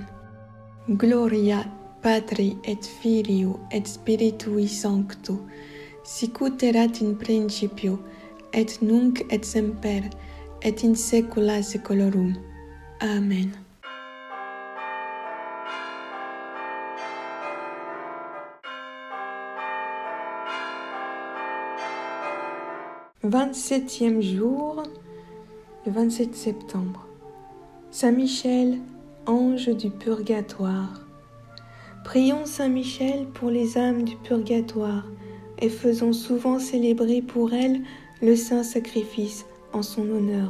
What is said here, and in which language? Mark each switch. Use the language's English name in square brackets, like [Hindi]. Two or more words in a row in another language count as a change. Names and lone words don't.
[Latin] Gloria Patri et Filio et Spiritui Sancto, sicut erat in principio, et nunc et semper, et in saecula saeculorum. [French] Amen. « 27e jour, le 27 septembre. Saint Michel, ange du purgatoire. Prions Saint Michel pour les âmes du purgatoire et faisons souvent célébrer pour elles le saint sacrifice en son honneur.